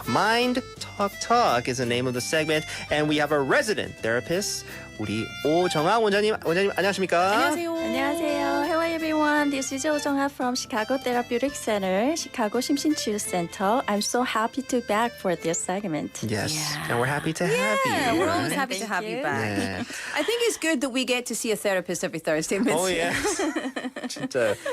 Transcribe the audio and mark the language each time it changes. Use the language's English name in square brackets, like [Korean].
[English] Mind Talk Talk is the name of the segment, and we have a resident therapist. [Korean] 우리 오정아 원장님 안녕하십니까? 안녕하세요. 안녕하세요. [English] Hello everyone. This is 오정아 from Chicago Therapeutic Center, Chicago 심신치유 Center. I'm so happy to be back for this segment. Yes, Yeah. and we're happy to have you. Yeah, we're always right? happy to have you back. Yeah. I think it's good that we get to see a therapist every Thursday. Miss. Oh yes. 진짜.